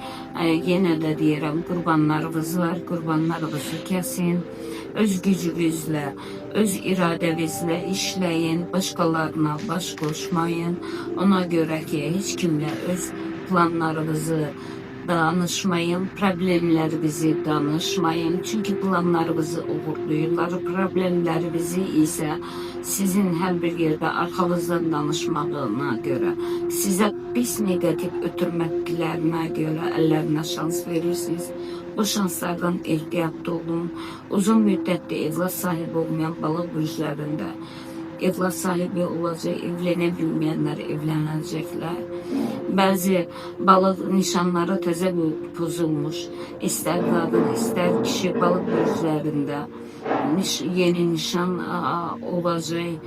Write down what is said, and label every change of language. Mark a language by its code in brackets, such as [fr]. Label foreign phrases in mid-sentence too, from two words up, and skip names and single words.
[az] Yenə də deyirəm, qurbanlarımız var, qurbanlarımızı kəsin. Öz gücünüzlə, öz iradənizlə işləyin, başqalarına baş qoşmayın. Ona görə ki, heç kimlə öz planlarınızı danışmayın, problemlerinizi danışmayın. [tr] Çünkü planlarınızı uğurluyurlar. Problemlerinizi ise sizin her bir yerde arkanızdan danışmadığına göre, size pis negatif ötürməklərinə göre ellerine şans verirsiniz. [az] Bu şanslardan ehtiyatlı olun. Uzun müddətli evlat sahibi olmayan balıq bürclərində evlat sahibi olacaq, evlənə bilməyənlər evlənəcəklər. Bəzi balıq nişanları təzə pozulmuş, istər qadın, istər kişi balıq bürclərində yeni nişan olacaq.